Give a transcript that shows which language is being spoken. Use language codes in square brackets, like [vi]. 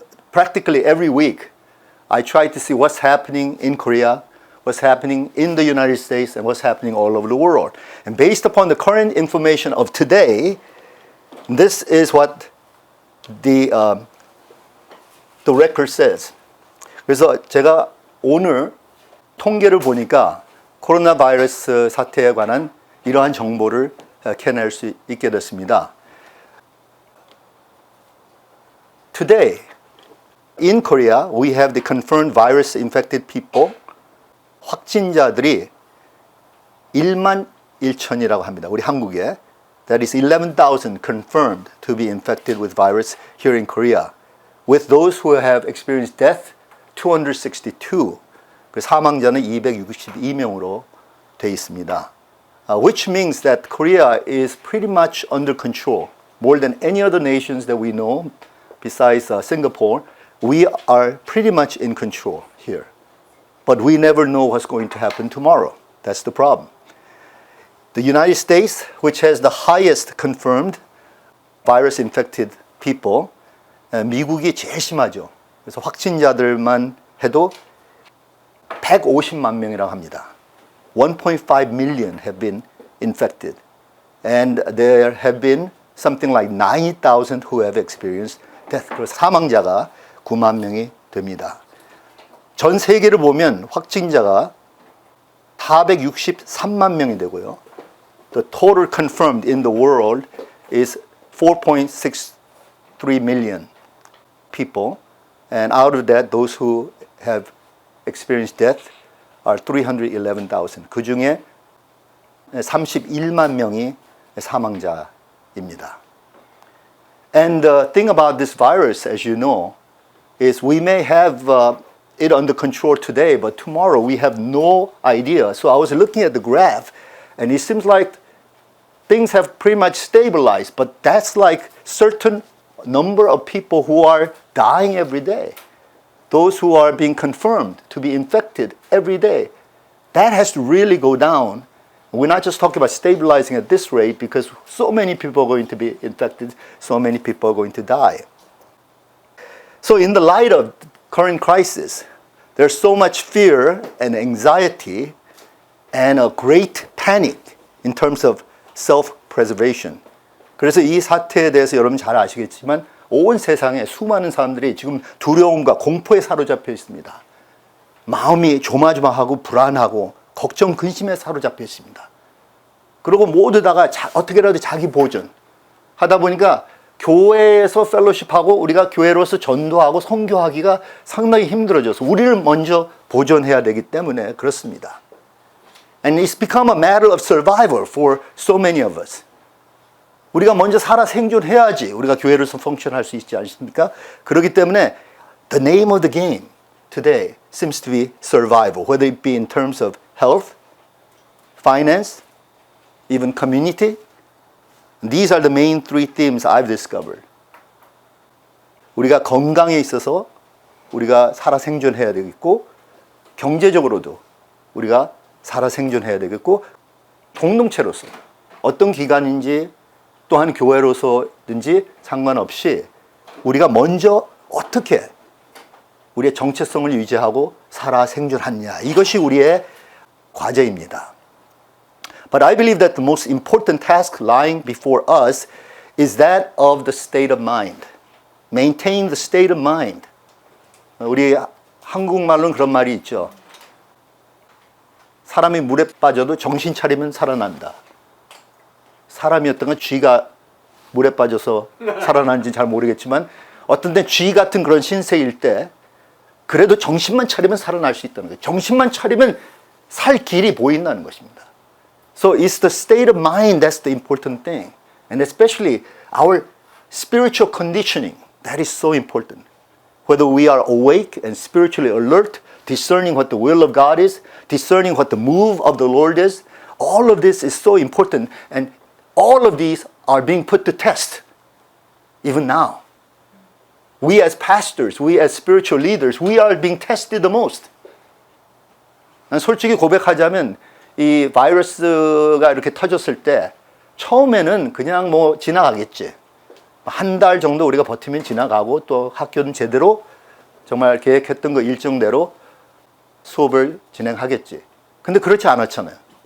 [en] Practically every week, I try to see what's happening in Korea, what's happening in the United States, and what's happening all over the world. And based upon the current information of today, this is what the record says. [ko] 그래서 제가 오늘 통계를 보니까 코로나 바이러스 사태에 관한 이러한 정보를 캐낼 수 있게 됐습니다. [en] Today, in Korea, we have the confirmed virus infected people. [ko] 확진자들이 1만 1천이라고 합니다. 우리 한국에. [en] That is 11,000 confirmed to be infected with virus here in Korea. With those who have experienced death, 262. [ko] 그 사망자는 262명으로 되어 있습니다. [en] Which means that Korea is pretty much under control. More than any other nations that we know, besides Singapore, we are pretty much in control here. But we never know what's going to happen tomorrow. That's the problem. The United States, which has the highest confirmed virus infected people, [ko] 미국이 제일 심하죠. 그래서 확진자들만 해도 150만 명이라고 합니다. [en] 1.5 million have been infected. And there have been something like 90,000 who have experienced death. [ko] 그래서 사망자가 9만 명이 됩니다. 전 세계를 보면 확진자가 463만 명이 되고요. [en] The total confirmed in the world is 4.63 million people. And out of that, those who have experienced death are 311,000. [ko] 그 중에 31만 명이 사망자입니다. [en] And the thing about this virus, as you know, is we may have it under control today, but tomorrow we have no idea. So I was looking at the graph, and it seems like things have pretty much stabilized, but that's like certain number of people who are dying every day. Those who are being confirmed to be infected every day. That has to really go down. We're not just talking about stabilizing at this rate because so many people are going to be infected, so many people are going to die. So in the light of current crisis, there's so much fear and anxiety and a great panic in terms of self-preservation. [ko] 그래서 이 사태에 대해서 여러분 잘 아시겠지만 온 세상에 수많은 사람들이 지금 두려움과 공포에 사로잡혀 있습니다. 마음이 조마조마하고 불안하고 걱정, 근심에 사로잡혀 있습니다. 그리고 모두 다가 어떻게라도 자기 보존 하다 보니까 교회에서 펠로십하고 우리가 교회로서 전도하고 선교하기가 상당히 힘들어져서 우리를 먼저 보존해야 되기 때문에 그렇습니다. [en] And it's become a matter of survival for so many of us. [ko] 우리가 먼저 살아 생존해야지 우리가 교회로서 펑션할 수 있지 않습니까? 그렇기 때문에 [en] the name of the game today seems to be survival, whether it be in terms of health, finance, even community. These are the main three themes I've discovered. [ko] 우리가 건강에 있어서 우리가 살아 생존해야 되겠고, 경제적으로도 우리가 살아 생존해야 되겠고, 공동체로서 어떤 기관인지 또한 교회로서든지 상관없이 우리가 먼저 어떻게 우리의 정체성을 유지하고 살아 생존하느냐, 이것이 우리의 과제입니다. [en] But I believe that the most important task lying before us is that of the state of mind. Maintain the state of mind. [ko] 우리 한국말로는 그런 말이 있죠. 사람이 물에 빠져도 정신 차리면 살아난다. 사람이었던 건 쥐가 물에 빠져서 살아난지는 잘 모르겠지만 어떤 때 쥐 같은 그런 신세일 때 그래도 정신만 차리면 살아날 수 있다는 거예요. 정신만 차리면 살 길이 보인다는 것입니다. [en] So it's the state of mind that's the important thing. And especially our spiritual conditioning, that is so important. Whether we are awake and spiritually alert, discerning what the will of God is, discerning what the move of the Lord is, all of this is so important. And all of these are being put to test, even now. We as pastors, we as spiritual leaders, we are being tested the most. [ko] 솔직히 고백하자면 이 바이러스가 이렇게 터졌을 때 처음에는 그냥 뭐 지나가겠지. 한 달 정도 우리가 버티면 지나가고 또 학교는 제대로 정말 계획했던 거 일정대로 수업을 진행하겠지. 근데 그렇지 않았잖아요.